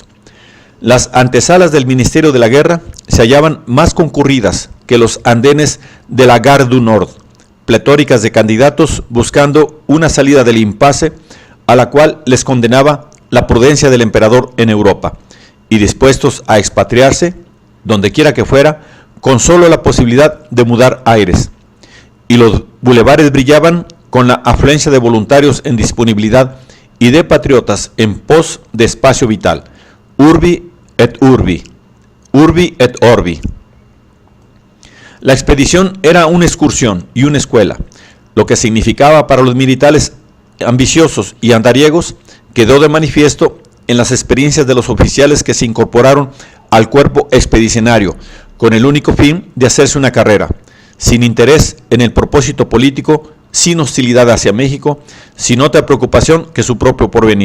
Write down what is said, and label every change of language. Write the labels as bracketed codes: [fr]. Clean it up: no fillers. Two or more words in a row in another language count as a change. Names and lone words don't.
[es] Las antesalas del Ministerio de la Guerra se hallaban más concurridas que los andenes de la Gare du Nord, pletóricas de candidatos buscando una salida del impasse a la cual les condenaba la prudencia del emperador en Europa, y dispuestos a expatriarse, donde quiera que fuera, con solo la posibilidad de mudar aires. Y los bulevares brillaban con la afluencia de voluntarios en disponibilidad y de patriotas en pos de espacio vital. [la] Urbi et urbi, urbi et orbi. [es] La expedición era una excursión y una escuela, lo que significaba para los militares ambiciosos y andariegos quedó de manifiesto en las experiencias de los oficiales que se incorporaron al cuerpo expedicionario con el único fin de hacerse una carrera, sin interés en el propósito político, sin hostilidad hacia México, sin otra preocupación que su propio porvenir.